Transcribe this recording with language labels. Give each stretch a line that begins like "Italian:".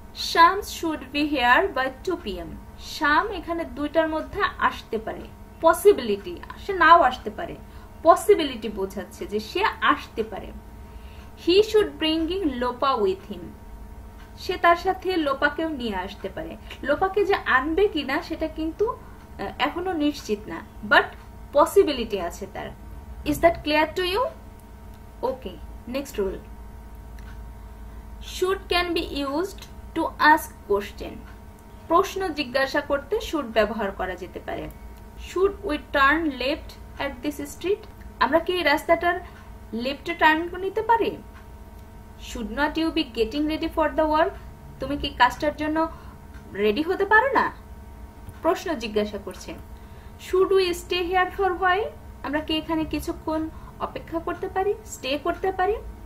English: Shams should be here by 2 PM.
Bangla: শাম এখানে দুইটার মধ্যে আসতে পারে, পসিবিলিটি, সে নাও আসতে পারে, পসিবিলিটি বোঝাচ্ছে যে সে আসতে পারে।
English: He should bring Lopa with him.
Bangla: সে তার সাথে লোপাকেও নিয়ে আসতে পারে। লোপাকে যে আনবে কিনা সেটা কিন্তু এখনো নিশ্চিত না, বাট পসিবিলিটি আছে তার।
English: Is that clear to you? Okay, next rule. Should can be used to ask question.
Bangla: প্রশ্ন জিজ্ঞাসা করতে শুড ব্যবহার করা যেতে পারে।
English: Should we turn left at this street?
Bangla: আমরা কি এই রাস্তাটার লেফটে টার্ন নিতে পারি?
English: Should not you be getting ready for the work?
Bangla: তুমি কি কাজটার জন্য রেডি হতে পারো না? প্রশ্ন জিজ্ঞাসা করছে।
English: Should we stay here for while?
Bangla: আমরা কি এখানে কিছুক্ষণ অপেক্ষা করতে পারি, স্টে করতে পারি?